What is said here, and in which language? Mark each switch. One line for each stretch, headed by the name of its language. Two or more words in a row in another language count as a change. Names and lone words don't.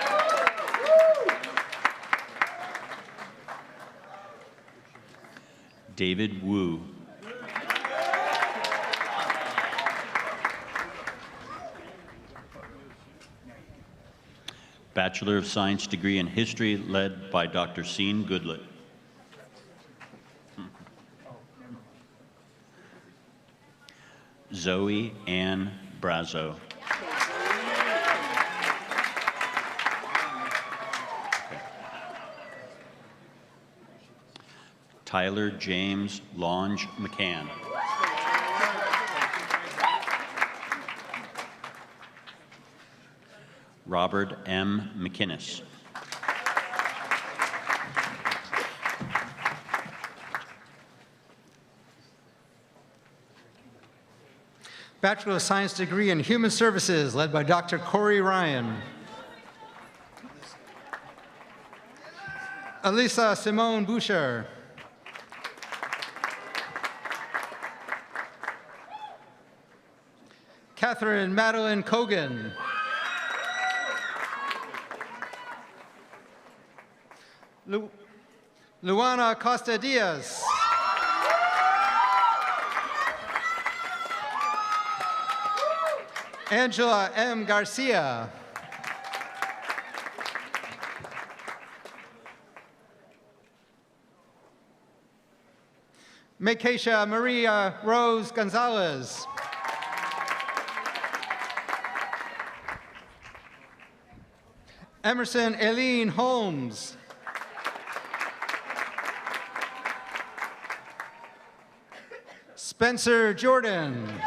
English: David Wu. Bachelor of Science degree in History, led by Dr. Sean Goodlett. Zoe Ann Brazo. Tyler James Lange McCann. Robert M. McInnes. Bachelor of Science degree in Human Services, led by Dr. Corey Ryan. Elisa Simone Boucher. Catherine Madeline Cogan. Luana Costa Diaz. Angela M. Garcia. Makesha Maria Rose Gonzalez. Emerson Aileen Holmes. Spencer Jordan.